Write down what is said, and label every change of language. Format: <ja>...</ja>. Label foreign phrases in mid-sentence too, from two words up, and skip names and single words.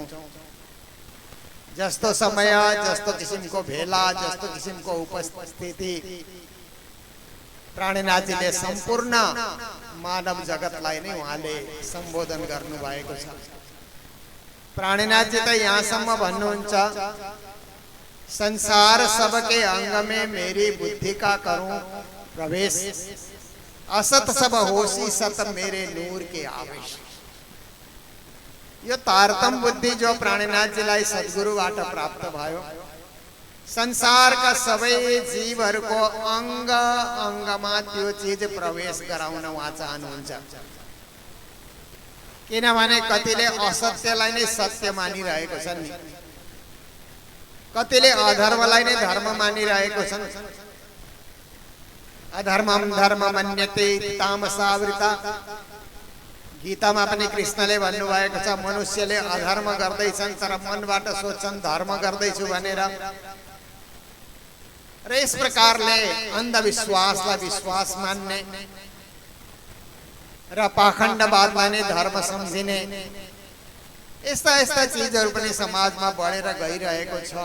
<ne>जस्तो समय, जस्तो किसिमको भेला, जस्तो किसिमको उपस्थिति प्राणीनाथजीले सम्पूर्ण मानव जगतलाई नै उहाँले सम्बोधन गर्नुभएको छ। प्राणीनाथजी त यहाँसम्म भन्नुहुन्छ,</ne> <hi>संसार सबके अंग में मेरी बुद्धि का करूं प्रवेश, असत सब होशी सत मेरे नूर के आवेश।</hi> <ne>यो तारतम बुद्धि जो प्राणीनाथजीलाई सद्गुरुबाट प्राप्त भयो, संसारका सबै जीवहरूको अंग अंगमा त्यो चीज प्रवेश गराउन उहाँ चाहनुहुन्छ। किनभने कतिले असत्यलाई नै सत्य मानिरहेको छन् नि, कतिले अधर्मलाई नै धर्म मानिरहेको छन्।</ne> <sa>अधर्मम धर्म मन्यते तामसावृता,</sa> <ne>गीतामा पनि कृष्णले भन्नुभएको छ, मनुष्यले अधर्म गर्दैछन् तर मनबाट सोच्छन् धर्म गर्दैछु भनेर। र यस प्रकारले अन्धविश्वासलाई विश्वास मान्ने र पाखण्डवादलाई नै धर्म सम्झिने यस्ता यस्ता चीजहरू पनि समाजमा बढेर गइरहेको छ।</ne>